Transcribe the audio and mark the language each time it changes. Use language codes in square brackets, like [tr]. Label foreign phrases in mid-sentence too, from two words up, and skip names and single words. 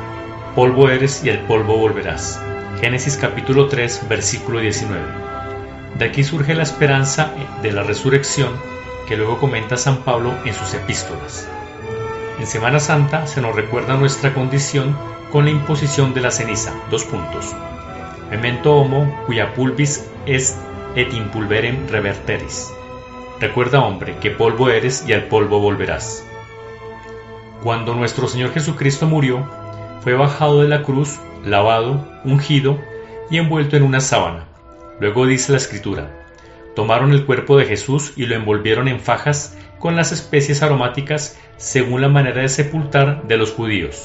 [es] Polvo eres y al polvo volverás. Génesis capítulo 3, versículo 19. De aquí surge la esperanza de la resurrección que luego comenta San Pablo en sus epístolas. En Semana Santa se nos recuerda nuestra condición con la imposición de la ceniza. [la] Memento homo cuia pulvis est et in pulverem reverteris. [es] Recuerda, hombre, que polvo eres y al polvo volverás. Cuando nuestro Señor Jesucristo murió, fue bajado de la cruz, lavado, ungido y envuelto en una sábana. Luego dice la Escritura: tomaron el cuerpo de Jesús y lo envolvieron en fajas con las especies aromáticas según la manera de sepultar de los judíos.